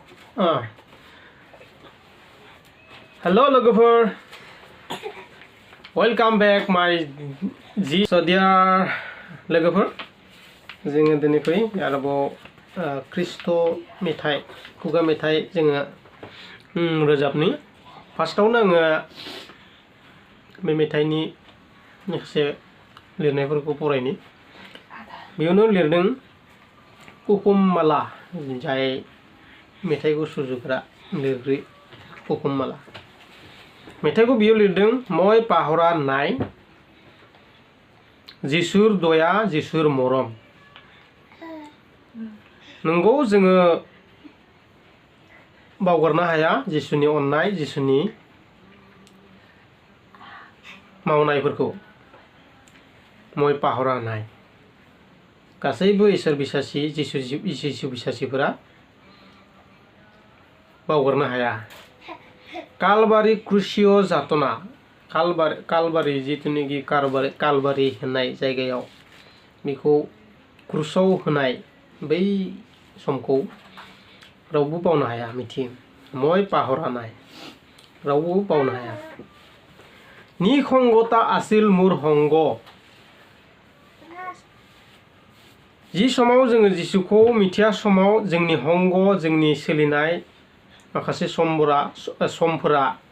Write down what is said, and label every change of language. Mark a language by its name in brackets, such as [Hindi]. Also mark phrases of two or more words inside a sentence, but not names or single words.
[English] Hello logofer, welcome back my G. So dear logofer, [Bodo] जोङो दिनै फै आरोबाव ख्रिस्ट' मेथाइ खुगा मेथाइ जोङो रोजाबनि फार्स्टआवनो आङो बे मेथाइनि माखासे लिरनायफोरखौ फरायनि बेयावनो लिरदों कुकुम माला जाय मेथाइखौ सुजुग्रा लिरगिरि कुकुम माला मेथाइखौ बियो लिरदों [Assamese] মই পাহৰা নাই [Bodo] जिसुर दया जिसुर मरम नंगौ जोङो बावगारनो हाया जिसुनि अननाय जिसुनि मावनायफोरखौ [Assamese] মই পাহৰা নাই [Bodo] गासैबो इसोर बिसासि जिसु बिसासिफोरा बावगारनो हाया कालबारि क्रुसिय जातना कालबारि जितुनिखि कालबारि होननाय जायगायाव बेखौ क्रुसाव होनाय बै समखौ रावबो बावनो हाया मिथियो [Assamese] মই পাহৰা নাই [Bodo] रावबो बावनो हाया निखंगता आसिल मुर हंग जि समाव जोङो जिसुखौ मिथिया समाव जोंनि हंग जोंनि सोलिनाय माखासे समफोरा